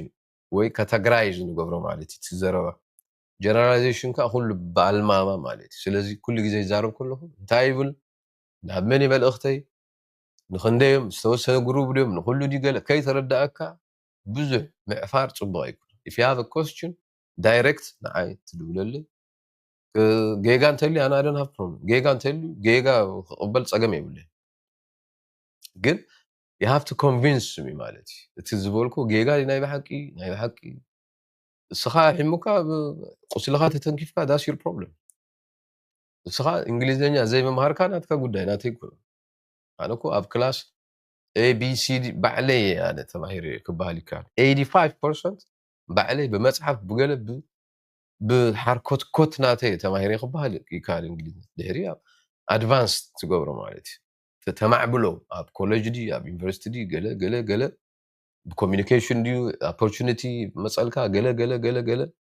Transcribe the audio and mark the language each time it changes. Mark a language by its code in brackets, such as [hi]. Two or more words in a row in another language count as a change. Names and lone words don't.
[ti] ወይ ካተጎራይዝ ንገብሮ ማለት እዩ ትዘረባ ጀነራላይዜሽን ከዓ ኩሉ በኣልማማ ማለት እዩ ስለዚ ኩሉ ግዜ ይዛረብ ከለኹ እንታይ ይብል ናብ መን መልእኽተይ ንክንደዮም ዝተወሰነ ግሩብ ድዮም ንኩሉ ዲ ገለ ከይተረዳእካ ብዙሕ ምዕፋር ፅቡቅ ኣይኮነ [en] if you have a question direct [ti] ንዓይ ትድውለሊ ጌጋ እንተልዩ ኣነ [en] I don't have problem [ti] ጌጋ እንተልዩ ጌጋ ክቕበል ፀገም የብለይ ግን [en] you have to convince me [ti] ማለት እዩ እቲ ዝበልኩ ጌጋ ናይ ብሓቂ እስኻ ሕሙካ ቁስልኻ ተተንኪፍካ [en] that's your problem [ti] እስኻ እንግሊዝኛ ዘይምምሃርካ ናትካ ጉዳይ ናተይ ይኮነ ኣነ እኮ ኣብ ክላስ ABCD ባዕለይ ኣነ ተማሂረ ክበሃል ይከኣል 85% ባዕለይ ብመፅሓፍ ብገለ ብሓርኮትኮት ናተይ ተማሂረ ክበሃል ይከኣል እንግሊዝኛ ድሕሪ ኣድቫንስ ትገብሮ ማለት እዩ ተማዕብሎ ኣብ ኮሌጅ ዲ ኣብ ዩኒቨርሲቲ ዲ ገለ ብኮሚኒኬሽን ድዩ ኦፖርቹኒቲ መፀልካ ገለ